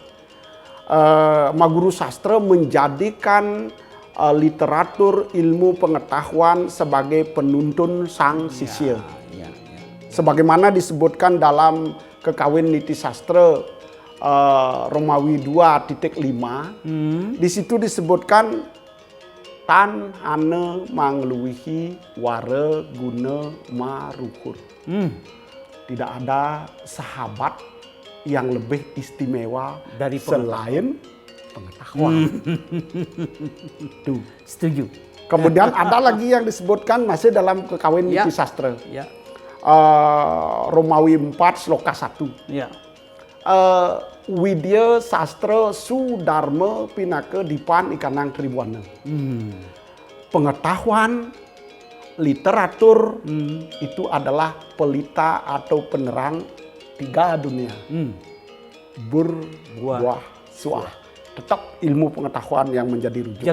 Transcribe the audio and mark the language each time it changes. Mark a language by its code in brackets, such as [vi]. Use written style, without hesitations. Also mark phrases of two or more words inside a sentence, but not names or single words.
[id] Maguru Sastra menjadikan literatur ilmu pengetahuan sebagai penuntun sang sisya. Sebagaimana disebutkan dalam Kekawin Niti Sastra Romawi 2.5, di situ disebutkan [kaw] tan ane mangluwihi ware guna maruhur. [id] Tidak ada sahabat yang lebih istimewa Dari selain pengetahuan. Tuh. Setuju. Kemudian ada lagi yang disebutkan masih dalam Kekawin Niti Sastra. Ya. Romawi 4 sloka 1. Ya. [kaw] Widya Sastra Sudarma Pinaka Dipan Ikanang Tribuana. [id] Pengetahuan literatur itu adalah pelita atau penerang tiga dunia. Buah, suah. Tetap ilmu pengetahuan yang menjadi rujukan.